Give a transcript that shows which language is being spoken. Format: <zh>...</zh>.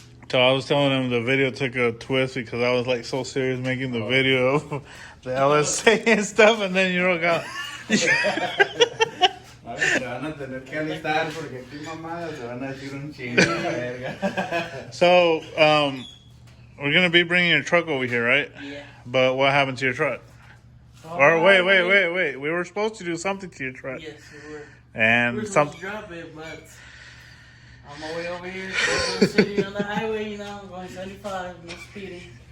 <en>So I was telling them the video took a twist because I was like so serious making the video of the LSA and stuff, and then you know got.</en> <es>Se van a tener que alistar porque aquí mamadas se van a decir un chingo de verga.</es> <en>So we're gonna be bringing your truck over here, right? Yeah. But what happened to your truck? Or wait. We were supposed to do something to your truck. Yes, we were. And We were supposed to drop it, but on my way over here to the city on the highway, you know, I'm going 75, no speeding.</en>